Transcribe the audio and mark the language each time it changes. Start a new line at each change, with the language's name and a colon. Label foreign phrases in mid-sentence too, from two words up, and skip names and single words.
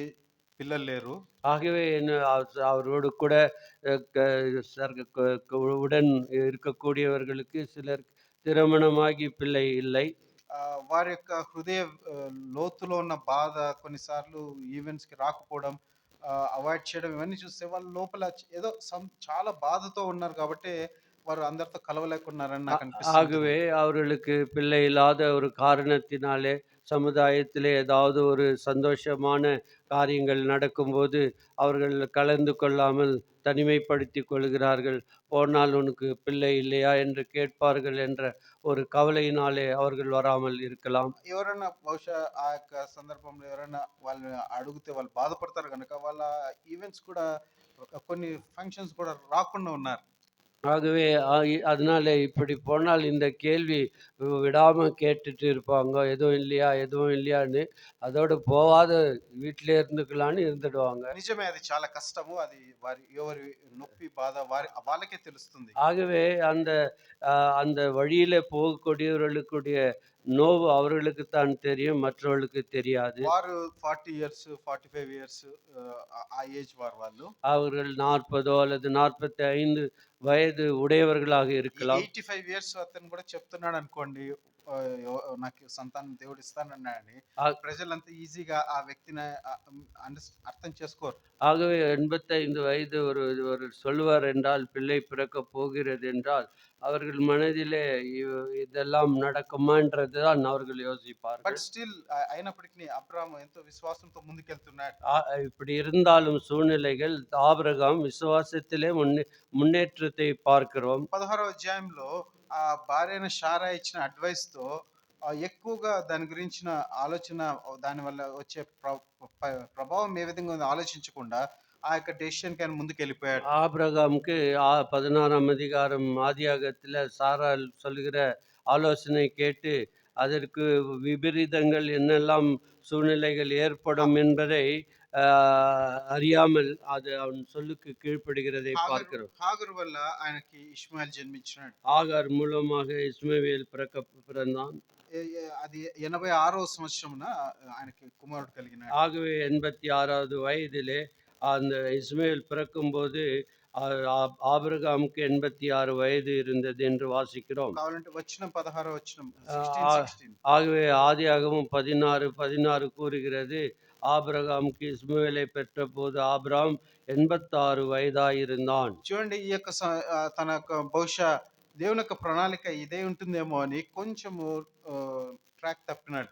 Telugu: పిల్లలు లేరు.
Tamil: ஆகவே என்ன அவரோடு கூட அ க சர்க க க உடன் இருக்கக்கூடியவர்களுக்கு சிலர் திருமணமாகி பிள்ளை இல்லை.
Telugu: వారి యొక్క హృదయ లోతులో ఉన్న బాధ కొన్నిసార్లు ఈవెంట్స్‌కి రాకపోవడం, అవాయిడ్ చేయడం ఇవన్నీ చూస్తే వాళ్ళ లోపల ఏదో చాలా బాధతో ఉన్నారు కాబట్టే వారు అందరితో కలవలేకున్నారని ஆ నాకు అనిపిస్తుంటది.
Tamil: ஆகவே அவர்களுக்கு பிள்ளை இல்லாத ஒரு காரணத்தினாலே, சமுதாயத்திலே ஏதாவது ஒரு சந்தோஷமான காரியங்கள் நடக்கும்போது, அவர்கள் கலந்து கொள்ளாமல் தனிமைப்படுத்திக் கொள்கிறார்கள். "போனால் உனக்கு பிள்ளை இல்லையா?" என்று கேட்பார்கள் என்ற ஒரு கவலையினாலே அவர்கள் வராமல் இருக்கலாம்.
Telugu: ఎవరైనా బహుశా ఆ యొక్క సందర్భంలో ఎవరైనా వాళ్ళని అడిగితే వాళ్ళు బాధపడతారు గనక వాళ్ళ ఈవెంట్స్ కూడా కొన్ని ఫంక్షన్స్ కూడా రాకుండా ఉన్నారు.
Tamil: ஆகவே அதனால இப்படி போனால் இந்த கேள்வி விடாம கேட்டுட்டு இருப்பாங்க. "எதுவும் இல்லையா? எதுவும் இல்லையான்னு." அதோட போவாத வீட்டிலே இருந்துக்கலான்னு இருந்துடுவாங்க.
Telugu: నిజమే అది చాలా కష్టము. అది వారి ఎవరి నొప్పి, బాధ వాళ్ళకే తెలుస్తుంది.
Tamil: ஆகவே அந்த அந்த வழியில போகக்கூடியவர்களுக்குடைய நோவு அவர்களுக்குத்தான் தெரியும். மற்றவர்களுக்கு தெரியாது.
Telugu: వారు 40 ఇయర్స్, 45 ఇయర్స్ ఆ ఏజ్ వాళ్ళు.
Tamil: அவர்கள் 40 அல்லது 45 வயது உடையவர்களாக ఈ இருக்கலாம்.
Telugu: 85 ఇయర్స్ అతను కూడా చెప్తున్నాడనుకోండి, నాకు సంతానం దేవుడు ఇస్తానన్నాడని. ஆ ప్రజలంతా ఈజీగా ఆ వ్యక్తిని అర్థం చేసుకోరు.
Tamil: ஆகவே 85 వయது ஒருவர் சொல்லுவார் என்றால், பிள்ளை பிறக்கப் போகிறது என்றால், அவர்கள் மனதிலே இதெல்லாம் நடக்குமான்றது தான் அவர்கள்
Telugu: బట్
Tamil: யோசிப்பார்கள்.
Telugu: స్టిల్ అయినప్పటికి అబ్రాహాము ఎంతో విశ్వాసంతో ముందుకెళ్తున్నాడు.
Tamil: ஆ இப்படி இருந்தாலும் சூழ்நிலைகள் ஆபிரகாம் விசுவாசத்திலே முன்னேற்றத்தை பார்க்கிறோம்.
Telugu: 16వ అధ్యాయంలో ఆ భార్య అయిన షారా ఇచ్చిన అడ్వైస్‌తో ఎక్కువగా దాని గురించిన ఆలోచన, దానివల్ల వచ్చే ప్రభావం ఏ విధంగా ఉందో ఆలోచించకుండా ఆ యొక్క డెసిషన్‌కి ఆయన ముందుకెళ్ళిపోయాడు.
Tamil: ஆபிரகாமுக்கு 16ஆம் அதிகாரம் ஆதியாகத்தில சாராள் சொல்லுகிற ஆலோசனை கேட்டு, அதற்கு விபரீதங்கள் என்னெல்லாம் சூழ்நிலைகள் ஏற்படும் என்பதை ஆ அறியாமல் அது அவன் சொல்லுக்கு கீழ்ப்படுகிறதை பார்க்கிறோம்.
Telugu: హాగరు వల్ల ఆయనకి ఇష్మాయేల్ జన్మించినాడు.
Tamil: ஆகார் மூலமாக இஸ்மவேல் பிறந்தான்.
Telugu: అది 86వ సంవత్సరమున ఆయనకి కుమారుడు కలిగినాడు.
Tamil: ஆகவே 86வது வயதிலே அந்த இஸ்மவேல் பிறக்கும்போது ஆ ஆபிரகாமுக்கு 86 வயது இருந்தது என்று வாசிக்கிறோம்.
Telugu: కావాలంటే వచనం 16వ వచనం ஆ 16:16.
Tamil: ஆகவே ஆதியாகமம் 16:16 கூறுகிறது, ஆபிரகாமுக்கு இஸ்மவேலை பெற்றபோது ஆபிராம் 86 வயதாயிருந்தான்.
Telugu: చూడండి ఈ యొక్క తన యొక్క బహుశా దేవుని యొక్క ప్రణాళిక ఇదే ఉంటుందేమో అని కొంచెము ట్రాక్ తప్పినాడు.